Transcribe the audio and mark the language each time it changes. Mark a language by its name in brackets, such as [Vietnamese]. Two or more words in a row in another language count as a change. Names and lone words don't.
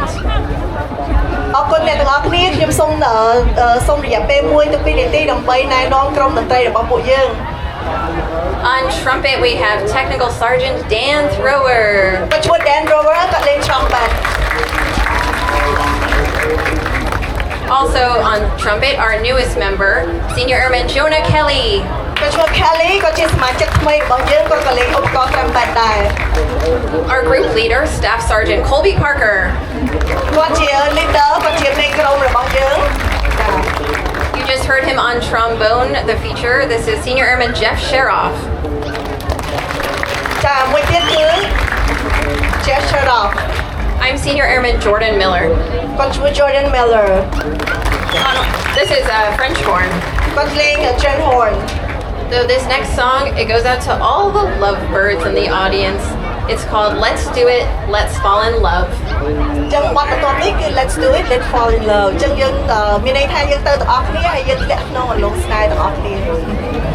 [Khmer] អរគុណអ្នកទាំងអស់គ្នាខ្ញុំសូមរយៈពេល1ទៅ2នាទីដើម្បីណែនាំក្រុមតន្ត្រីរបស់ពួកយើង [English] On trumpet, we have Technical Sergeant Dan Thrower. [Khmer] គាត់ឈ្មោះ Dan Thrower គាត់លេង trumpet [English] Also on trumpet, our newest member, Senior Airman Jonah Kelly. [Khmer] គាត់ឈ្មោះ Kelly គាត់ជាសមាជិកថ្មីរបស់យើងគាត់ក៏លេងឧបករណ៍ trumpet ដែរ [English] Our group leader, Staff Sergeant Colby Parker. [Khmer] គាត់ជា leader គាត់ជាមេក្រុមរបស់យើង [English] You just heard him on trombone, the feature. This is Senior Airman Jeff Sheroff. [Khmer] ចាមួយទៀតគឺ Jeff Sharoff [English] I'm Senior Airman Jordan Miller. [Khmer] គាត់ឈ្មោះ Jordan Miller [English] This is French horn. [Khmer] គាត់លេង [English] Chen horn So this next song, it goes out to all the lovebirds in the audience. It's called Let's Do It, Let's Fall in Love. [Khmer] ចឹងបទបន្ទាប់នេះគឺ Let's Do It Let's Fall in Love ចឹងយើងមានន័យថាយើងទៅទាំងអស់គ្នាហើយយើងធ្លាក់ក្នុងអន្លង់ស្នេហ៍ទាំងអស់គ្នា